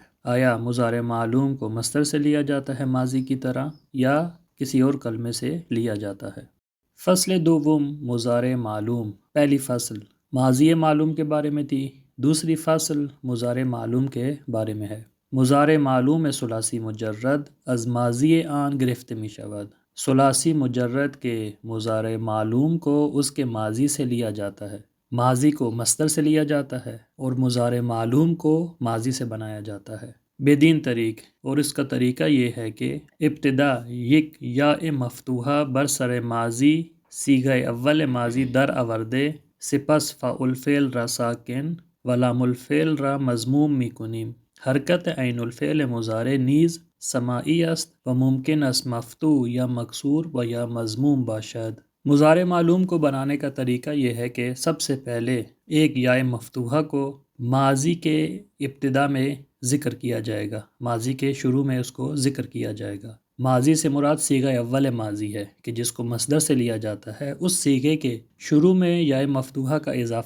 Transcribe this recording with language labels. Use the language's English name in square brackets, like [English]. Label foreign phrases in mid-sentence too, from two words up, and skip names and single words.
[Urdu] آیا مضارع معلوم کو مصدر سے لیا جاتا ہے ماضی کی طرح، یا کسی اور کلمے سے لیا جاتا ہے؟ فصل دوم مضارع معلوم۔ پہلی فصل ماضی معلوم کے بارے میں تھی، دوسری فصل مضارع معلوم کے بارے میں ہے۔ [Persian] مضارع معلوم ثلاثی مجرد از ماضی آن گرفته می شود۔ [Urdu] ثلاثی مجرد کے مضارع معلوم کو اس کے ماضی سے لیا جاتا ہے، ماضی کو مصدر سے لیا جاتا ہے اور مضارع معلوم کو ماضی سے بنایا جاتا ہے [Persian] بدین طریق، [Urdu] اور اس کا طریقہ یہ ہے کہ [Persian] ابتدا یک یا مفتوحہ برسر ماضی صیغہ اول ماضی در آورده، سپس فاعل فعل را ساکن و لام الفعل را مضموم می کنیم۔ حرکت عین الفعل مضارع نیز سماعی است و ممکن است مفتوح یا مکسور و یا مضموم باشد۔ [Urdu] مضارع معلوم کو بنانے کا طریقہ یہ ہے کہ سب سے پہلے ایک یا مفتوحہ کو ماضی کے ابتدا میں ذکر کیا جائے گا، ماضی کے شروع میں اس کو ذکر کیا جائے گا۔ ماضی سے مراد صیغہ اول ماضی ہے کہ جس کو مصدر سے لیا جاتا ہے، اس صیغے کے شروع میں یا مفتوحہ کا اضافہ